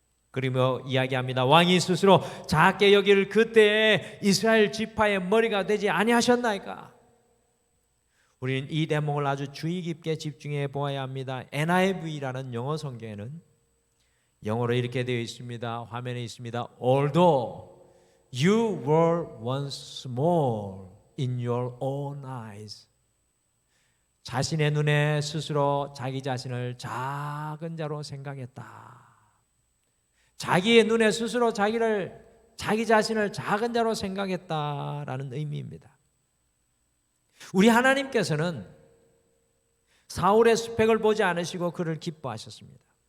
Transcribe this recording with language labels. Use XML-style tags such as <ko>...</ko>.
<ko>그리고 이야기합니다. 왕이 스스로 작게 여길 그때에 이스라엘 지파의 머리가 되지 아니하셨나이까? 우리는 이 대목을 아주 주의 깊게 집중해 보아야 합니다. NIV라는 영어 성경에는 영어로 이렇게 되어 있습니다. 화면에 있습니다.</ko> <en>Although you were once small in your own eyes.</en> <ko>자신의 눈에 스스로 자기 자신을 작은 자로 생각했다. 자기의 눈에 스스로 자기 자신을 작은 자로 생각했다라는 의미입니다. 우리 하나님께서는 사울의 스펙을 보지 않으시고 그를 기뻐하셨습니다.</ko>